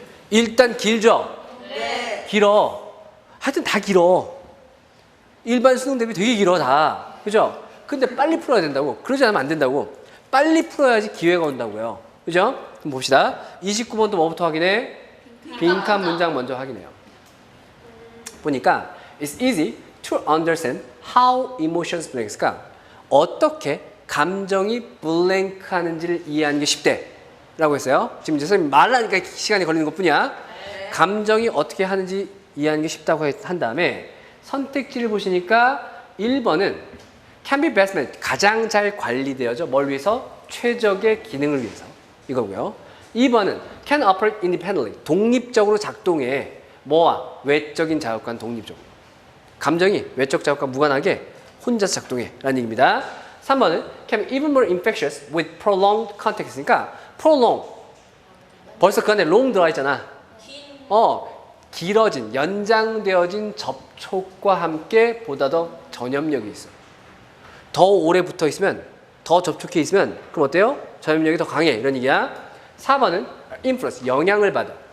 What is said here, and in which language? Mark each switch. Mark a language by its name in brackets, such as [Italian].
[Korean] 일단 길죠? 네. 길어. 하여튼 다 길어. 일반 수능 대비 되게 길어 다. 그죠? 근데 빨리 풀어야 된다고. 그러지 않으면 안 된다고. 빨리 풀어야지 기회가 온다고요. 그죠? 그럼 봅시다. 29번도 뭐부터 확인해? 빈칸 문장 먼저 확인해요. [English] 보니까 It's easy to understand how emotions blank. [Korean] 그러니까 어떻게 감정이 블랭크 하는지를 이해하는 게 쉽대 라고 했어요. 지금 이제 선생님 말하니까 시간이 걸리는 것 뿐이야. 감정이 어떻게 하는지 이해하는 게 쉽다고 한 다음에 선택지를 보시니까 1번은 [English] can be best managed, [Korean] 가장 잘 관리되어져. 뭘 위해서? 최적의 기능을 위해서. 이거고요. 2번은 [English] can operate independently, [Korean] 독립적으로 작동해. 뭐와? 외적인 자극과는 독립적으로. 감정이 외적 자극과 무관하게 혼자서 작동해 라는 얘기입니다. [English] 3번은 can be even more infectious with prolonged contact. [Korean] 그러니까 prolong, 벌써 그 안에 long 들어가 있잖아. 길어진, 연장되어진 접촉과 함께 보다 더 전염력이 있어. 더 오래 붙어 있으면, 더 접촉해 있으면 그럼 어때요? 전염력이 더 강해 이런 얘기야. 4번은 influence, 영향을 받아.